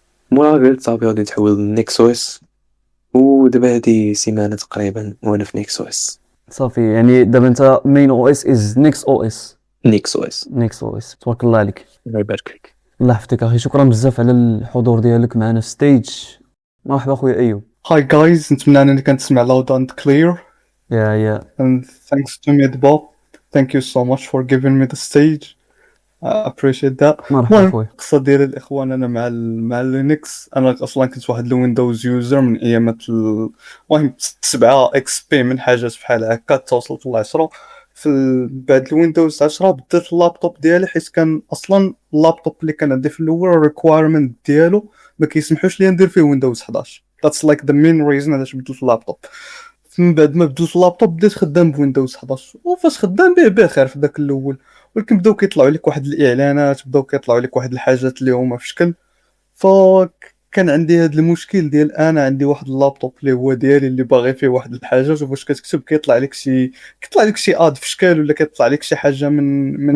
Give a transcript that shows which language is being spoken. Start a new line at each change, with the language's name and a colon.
Arabic: مورا قلت صافي غادي نتحول لنيكس او اس، ودابا هادي سيمانه تقريبا وانا في نيكس او اس. صافي يعني دابا انت مين او اس از نيكس او اس. نيكس او اس، نيكس او اس، تبارك الله عليك. الله يبارك فيك. الله يحفظك اخي، شكرا بزاف على الحضور ديالك معنا في ستيج. مرحبا خويا ايوب.
English: Hi guys,
Arabic: نتمنى انني كنتسمع
English: loud and clear, يا and thanks to Midball. Thank you so much for giving me the stage. I appreciate that.
Arabic: مرحبا المهم خويا. القصه ديال الاخوان، انا مع لينكس. انا اصلا كنت واحد الويندوز يوزر من ايامات المهم 7 اكس بي من حاجات بحال هكا، توصلت ل 10. بعد الويندوز 10 بديت اللابتوب ديالي، حيت كان اصلا اللابتوب اللي كان عندي في الاول الريكوايرمنت ديالو ما كيسمحوش لي ندير فيه ويندوز 11.
English: That's like the main reason
Arabic: علاش بدلت اللابتوب. من بعد ما بدلت اللابتوب بديت خدام بويندوز 11، وفاش خدام به بخير في داك الاول، ولكن بداو كيطلعوا لك واحد الاعلانات، بداو كيطلعوا لك واحد الحاجات اللي هما في شكل. فكان عندي هذا المشكل ديال انا عندي واحد اللابتوب اللي هو ديالي اللي باغي فيه واحد الحاجات، وفاش كتكتب كيطلع لك شي اد في شكل، ولا كيطلع لك شي حاجه من